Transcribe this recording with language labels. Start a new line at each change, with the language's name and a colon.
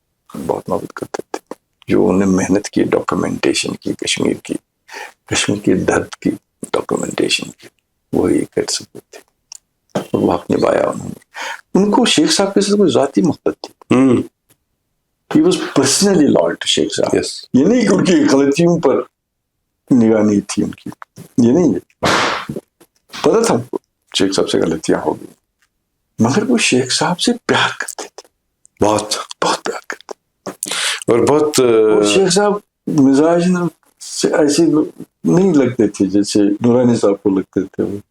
Urdu: بہت محبت کرتے تھے. جو انہوں نے محنت کی, ڈاکومنٹیشن کی کشمیر کے درد کی ڈاکومنٹیشن کی, وہی کر سکتے تھے. وہ حق نبھایا انہوں نے. ان کو شیخ صاحب کے ساتھ کوئی ذاتی محبت تھی.
English: He was personally loyal to Sheikh Sahib.
Urdu: یہ نہیں کہ ان کی غلطیوں پر نگاہ نہیں تھی ان کی, یہ نہیں ہے. پتا تھا شیخ صاحب سے غلطیاں ہو گئی, مگر وہ شیخ صاحب سے پیار کرتے تھے, بہت بہت پیار کرتے. اور بہت شیخ صاحب مزاج سے ایسے نہیں لگتے تھے جیسے نورانی صاحب کو لگتے تھے.